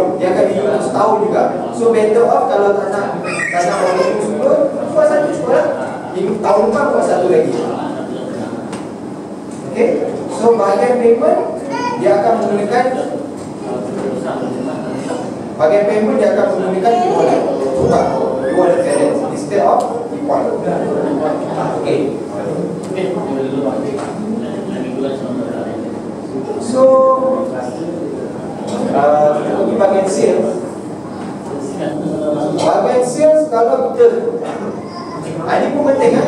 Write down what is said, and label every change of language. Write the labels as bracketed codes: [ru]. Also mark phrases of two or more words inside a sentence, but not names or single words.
[ms] Dia akan minimum untuk setahun juga. [en] So better off [ms] kalau tak nak beli 10, buat 1 cukup lah. Tahun depan buat 1 lagi. Okay, so bahagian payment dia akan menggunakan e-wallet. Tukar [en] e-wallet balance instead of e-point. [ms] Okay. So di bahagian sales, kalau kita ini pun penting kan?